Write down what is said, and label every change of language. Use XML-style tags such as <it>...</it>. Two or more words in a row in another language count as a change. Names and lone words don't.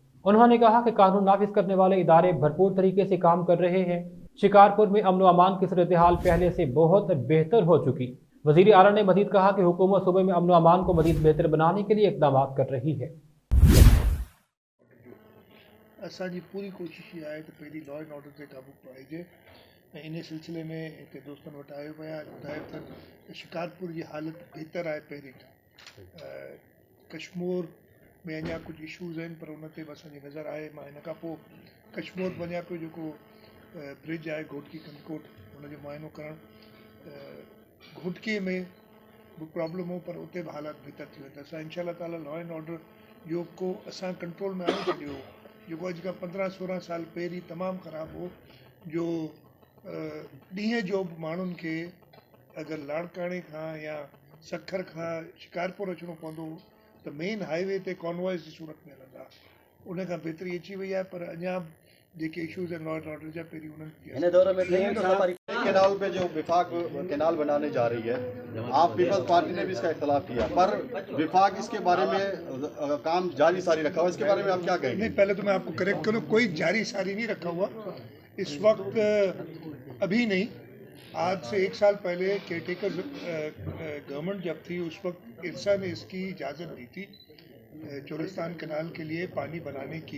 <ur>انہوں نے کہا کہ قانون نافذ کرنے والے ادارے بھرپور طریقے سے کام کر رہے ہیں. شکارپور میں امن و امان کی صورت حال پہلے سے بہت بہتر ہو چکی. وزیر اعلیٰ نے مزید کہا کہ حکومت صوبے میں امن و امان کو مزید بہتر بنانے کے لیے اقدام کر رہی ہے.</ur> <sd>असांजी पूरी कोशिश ये है कि पहली</sd> <en>law and order</en> <sd>से काबू पाइजे। इन सिलसिले में हिते दोस्तनि वटि आयो आहियां, ॿुधायो त शिकारपुर जी हालत बेहतर आहे पहिरीं खां। कश्मीर में अञा कुझु इशूज़ आहिनि, पर उन ते बि असांजी नज़र आहे। मां हिन खां पोइ कश्मीर वञा पियो, जेको ब्रिज आहे घोटकी कनकोट, हुनजो मुआइनो करणु। घोटकीअ में बि प्रॉब्लम हो, पर उते बि हालात बेहतर थी वेंदा। असां</sd> <ar>إن شاء الله تعالى</ar> <en>law and order</en> <sd>जो को असां कंट्रोल में आणे छॾियो, जेको अॼु खां 15-16 साल पहिरीं तमामु ख़राबु हो, जो ॾींहं जो बि माण्हुनि खे अगरि लाड़काणे खां या सखर खां शिकारपुर अचिणो पवंदो त</sd> <en>main highway</en> <sd>ते कॉन्वॉइस जी सूरत में हलंदा। उन खां बहितरी अची वई आहे, पर अञा जेके इशूज़ आहिनि</sd> <en>law and order</en> <sd>जा, पहिरीं उन्हनि</sd> <ur>کینال پہ جو وفاق کینال بنانے جا رہی ہے، آپ پیپلز پارٹی نے بھی اس کا اختلاف کیا، پر وفاق اس کے بارے میں کام جاری ساری رکھا ہوا، اس کے بارے میں آپ کیا کہیں گے? نہیں، پہلے تو میں آپ کو کریکٹ کروں، کوئی جاری ساری نہیں رکھا ہوا اس وقت. ابھی نہیں، آج سے 1 سال پہلے</ur> <en>caretaker government</en> <ur>جب تھی، اس وقت ارسا نے اس کی اجازت دی تھی چورستان کنال کے لیے پانی بنانے کی.</ur>